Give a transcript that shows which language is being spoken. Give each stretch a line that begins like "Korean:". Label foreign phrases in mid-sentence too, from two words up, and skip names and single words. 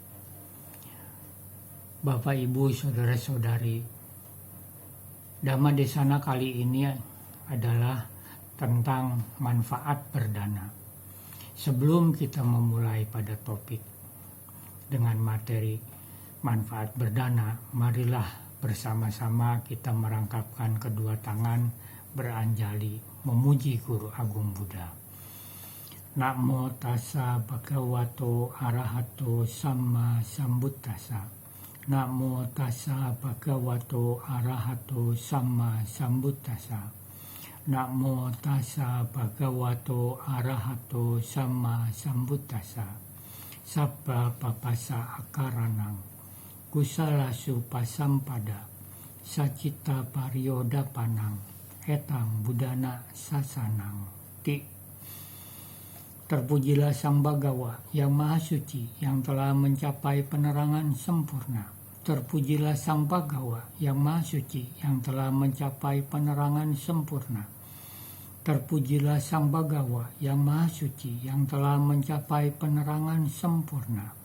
Indonesian: Bapak, Ibu, Saudara-saudari, Dhamma Desana kali ini adalah tentang manfaat berdana. Sebelum kita memulai pada topik dengan materi manfaat berdana, marilah bersama-sama kita merangkapkan kedua tangan beranjali memuji Guru Agung Buddha.
Pali: Namo tassa bhagavato arahato samma sambuddhassa. Namo tassa bhagavato arahato samma sambuddhassa. Namo tassa bhagavato arahato samma sambuddhassa. Sabba papasa akaranang kusalasu pasampada sacita parioda panang etang budana sasanang ti.
Indonesian: Terpujilah Sang Bhagawa yang Maha Suci yang telah mencapai penerangan sempurna. Terpujilah Sang Bhagawa yang Maha Suci yang telah mencapai penerangan sempurna. Terpujilah Sang Bhagawa yang Maha Suci yang telah mencapai penerangan sempurna.